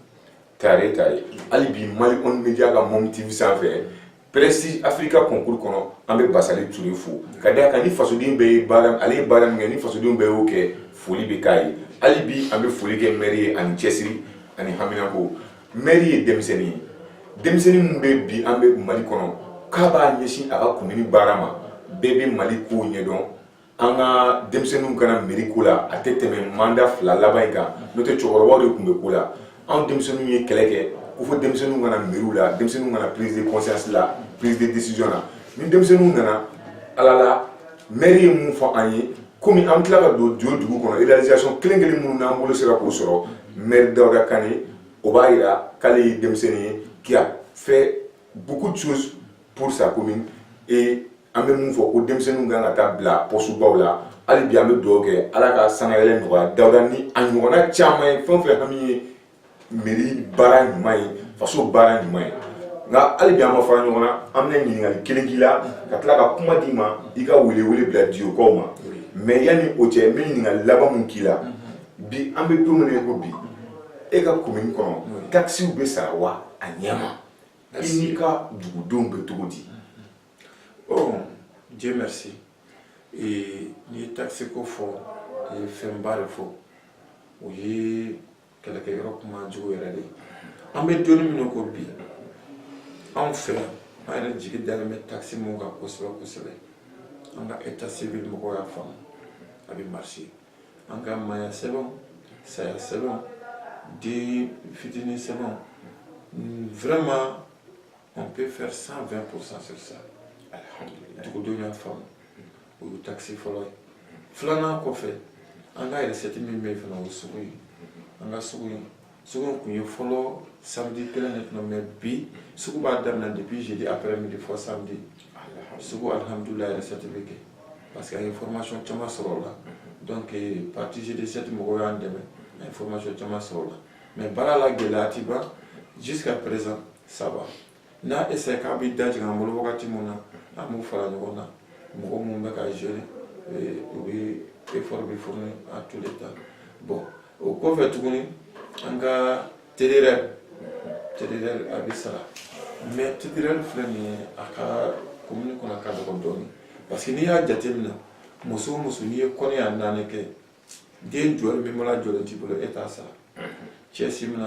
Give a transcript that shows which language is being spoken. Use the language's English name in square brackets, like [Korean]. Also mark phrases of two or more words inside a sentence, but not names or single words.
[Bambara] Tare hali bi Mali On Media ka Mom TV sanfɛ Prestige Africa concours kɔnɔ an bɛ Basali Touré fo ka d'a kan ni fasoden bɛɛ ye baara ale ye baara min kɛ ni fasodenw bɛɛ y'o kɛ foli bɛ k'a ye hali bi an bɛ foli kɛ maire ye ani cɛsiri ani haminako maire ye denmisɛnnin min bɛ bi an bɛ Mali kɔnɔ k'a b'a ɲɛsin a ka commune baara ma bɛɛ bɛ Mali kow ɲɛdɔn an ka denmisɛnninw kana mairie ko la a tɛ tɛmɛ mandat 2 laban in kan n'o tɛ cɛkɔrɔbaw de tun bɛ ko la anw denmisɛnninw ye kɛlɛ kɛ ko fɔ denmisɛnninw kana mairie la denmisɛnninw kana [French] prise de conscience [Bambara] la prise [French] de décision [Bambara] la ni denmisɛnninw nana ala la maire ye mun fɔ an ye komi an tila ka don Dieu dugu kɔnɔ réalisation kelen minnu n'an bolo sera k'o sɔrɔ maire Dawuda Kane o b'a jira k'ale ye denmisɛnnin ye [French] qui a fait beaucoup de choses pour sa commune [Bambara] et an bɛ mun fɔ ko denmisɛnninw kan ka taa bila postubaw la hali bi an bɛ dugawu kɛ ala ka sangayɛlɛ nɔgɔya Dawuda ni a ɲɔgɔnna caman ye fɛn o fɛn hami ye mairie baara ɲuman ye faso baara ɲuman ye nka hali bi an ma fara ɲɔgɔn na an bɛna ɲininkali kelen k'i la ka tila ka kuma d'i ma i ka wele bila Diokaw ma mais yanni o cɛ n bɛ ɲininkali laban mun k'i la bi an bɛ don min na ko bi e ka commune kɔnɔ taxes bɛ sara wa a ɲɛma i n'i ka dugudenw bɛ cogo di. [French] Oh Dieu merci [Bambara] n'i ye taxe ko fɔ i ye fɛnba de fɔ o ye kɛlɛkɛyɔrɔ kuma jugu yɛrɛ de an bɛ donni min na ko bi anw fɛ yan an yɛrɛ jigi dalen bɛ taxe mun kan kosɛbɛ an ka [French] état civil [Bambara] mɔgɔw y'a faamu a bɛ marcher an ka maaya sɛbɛn saya sɛbɛn den fitinin sɛbɛn [French] vraiment on peut faire 120% sur ça [Bambara] alhamdulillah dugudenw y'a faamu o ye taxe fɔlɔ ye filanan kɔfɛ an ka recette min bɛ yen fana o ye sugu ye an ka sugu in tun ye fɔlɔ samedi kelen de tun mais bi sugu b'a daminɛ [French] depuis jeudi après midi [Bambara] fɔ samedi sugu alhamdulillah recette bɛ kɛ [French] parce que [Bambara] a ye information caman sɔrɔ o la donc partie G7 mɔgɔw y'an dɛmɛ a ye information caman sɔrɔ o la mais baara la gɛlɛya ti ban [French] jusqu'à présent ça va n'a essayé [Bambara] k'a bɛ da jigin an bolo wagati min na an b'u fara ɲɔgɔn na mɔgɔ minnu bɛ ka gérer u bɛ effort bɛ [French] fourni à tous les temps [Bambara] bon o kɔfɛ tuguni an ka TDRL a bɛ sara mais TDRL filɛ nin ye a ka commune kɔnɔ a ka dɔgɔ dɔɔnin [French] parce que [Bambara] n'i y'a jateminɛ muso o muso n'i ye kɔɲɔ naani kɛ den jɔlen min mana jɔlen t'i bolo e t'a sara cɛ si mana